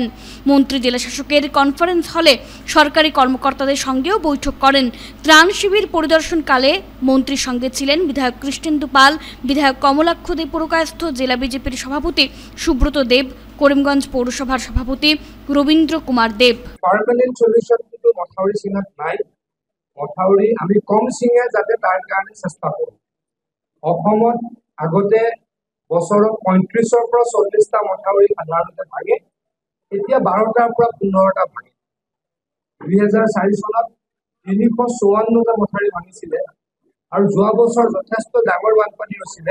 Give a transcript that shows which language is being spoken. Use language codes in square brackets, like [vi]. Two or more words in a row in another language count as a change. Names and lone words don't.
[bn] মন্ত্রী জেলা শাসকের কনফারেন্স হলে সরকারি কর্মকর্তাদের সঙ্গেও বৈঠক করেন। ত্রাণ শিবির পরিদর্শনকালে মন্ত্রীর সঙ্গে ছিলেন বিধায়ক কৃষ্ণেন্দু পাল, বিধায়ক কমলাক্ষ দে পুরকায়স্থ, জেলা বিজেপির সভাপতি সুব্রত দেব, করিমগঞ্জ পৌরসভার সভাপতি রবীন্দ্র কুমার দেব। [en] permanent solution [as] কিন্তু মথাউৰি চিঙাত নাই। মথাউৰি আমি কম চিঙে যাতে তাৰ কাৰণে চেষ্টা কৰোঁ। অসমত আগতে বছৰত 35ৰ পৰা 40টা মথাউৰি সাধাৰণতে ভাগে, এতিয়া 12টাৰ পৰা 15টা ভাগে। 2004 চনত 354টা মথাউৰি ভাঙিছিলে আৰু যোৱা বছৰ যথেষ্ট ডাঙৰ বানপানী হৈছিলে।